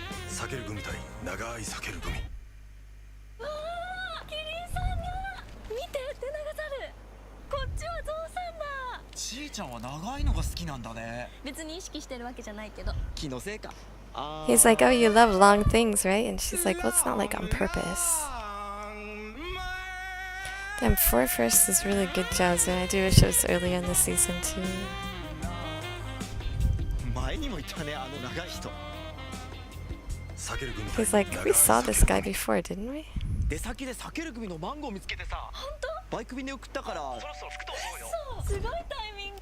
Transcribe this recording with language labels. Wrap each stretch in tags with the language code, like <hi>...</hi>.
<ja>避ける組対長い避ける組。わあ、キリンさんだ。見て、テナガザル。こっちはゾウさんだ。ちーちゃんは長いのが好きなんだね。別に意識してるわけじゃないけど。気のせいか。</ja> <en>He's like, oh, you love long things, right? And she's like, well, it's not like on purpose. Damn, 4 First is really good jazz, and I do wish it was earlier in the season too.</en> <ja>前にも言ったね、あの長い人。避ける組</ja> <en>He's like, we saw this guy before, didn't we?</en> <ja>出先で避ける組のマンゴー見つけてさ。本当？バイク便で送ったから、そろそろ吹くと思うよ。そう、すごいタイミング。</ja>